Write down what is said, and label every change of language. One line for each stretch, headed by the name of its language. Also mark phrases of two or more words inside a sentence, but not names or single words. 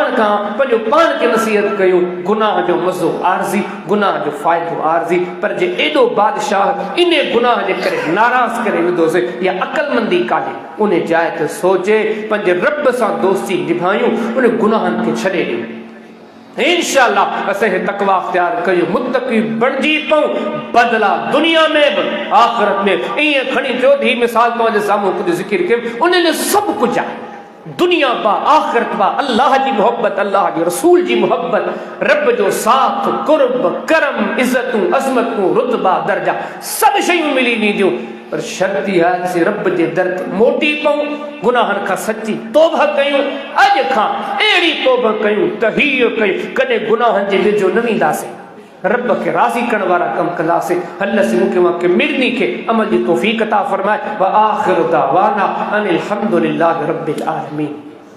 Sindhi: पाण खे नसीहत कयूं गुनाह जो मज़ो आरज़ी गुनाह जो फ़ाइदो आरज़ी पर जे एॾो बादशाह इन गुनाह जे करे नाराज़ करे विधोसीं या अक़लमंदी कान्हे उन जाइ ते सोचे पंहिंजे रब सां दोस्ती निभायूं उन गुनाहनि खे छॾे ॾियूं इंशाअल्लाह असांखे तकवा अख्तियार कयूं मुत्तक़ी बणजी पऊं बदला दुनिया में बि आख़िरत में ईअं खणी चयो ही मिसाल तव्हांजे साम्हूं कुझु ज़िक्र कयो उन में सभु कुझु आहे दुनिया बा आखिरत बा अल्लाह जी मोहब्बत, अल्लाह जी रसूल जी मोहब्बत, रब जो साथ कुर्ब करम इज्जतूं अज़मतूं रुतबा दर्जा सब शयूं मिली वींदियूं, पर शर्त इहा से रब जे दर ते मोटी पऊं, गुनाहनि खां सची तौबा कयूं, अॼु खां अहिड़ी तौबा कयूं त हीअ कयूं कॾहिं गुनाहनि जे वेझो न वेंदासीं, रब के राज़ी करण वारा कम कंदासीं। अल्लाह से मूंखे वाके मिड़नी के अमल जी तौफ़ीक़ अता फरमाए।
Arabic: وآخر دعوانا أن الحمد لله رب العالمين.